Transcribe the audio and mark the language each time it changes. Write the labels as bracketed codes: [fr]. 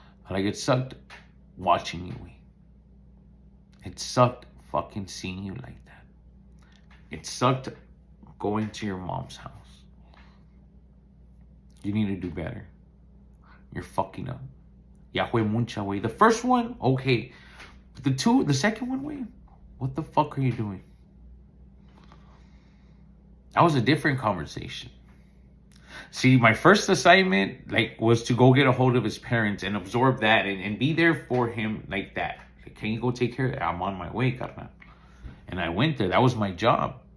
[en] Like, it sucked watching you. It sucked fucking seeing you like that. It sucked going to your mom's house. You need to do better. You're fucking up. [es] Ya fue mucha, way. [en] The first one, okay. But the second one, way, what the fuck are you doing? That was a different conversation. See, my first assignment, was to go get a hold of his parents and absorb that and be there for him like that. Like, can you go take care of it? I'm on my way, carnal. And I went there. That was my job.